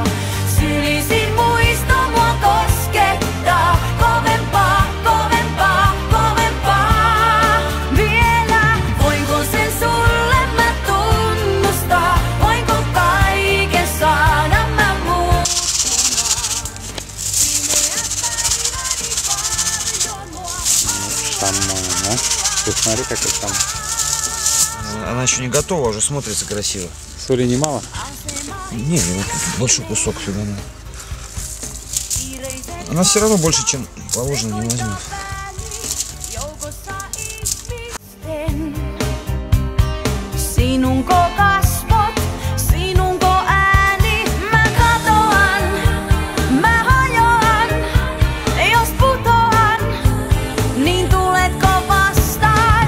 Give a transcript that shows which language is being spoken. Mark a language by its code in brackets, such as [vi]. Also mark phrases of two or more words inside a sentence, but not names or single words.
[fi] Sylisin muisto mua koskettaa, kovempaa, kovempaa, kovempaa. Vielä voinko sen sulle mä tunnustaa? Voinko kaiken saada mä [ru] Самое, посмотри, какой там. Она еще не готова, уже смотрится красиво. Соли немало? Не, большой кусок сюда надо. Она все равно больше, чем положено, не возьмет. [fi] Sinunko kasvot, sinunko ääni, mä katoan, mä hajoan, jos putoan, niin tuletko vastaan?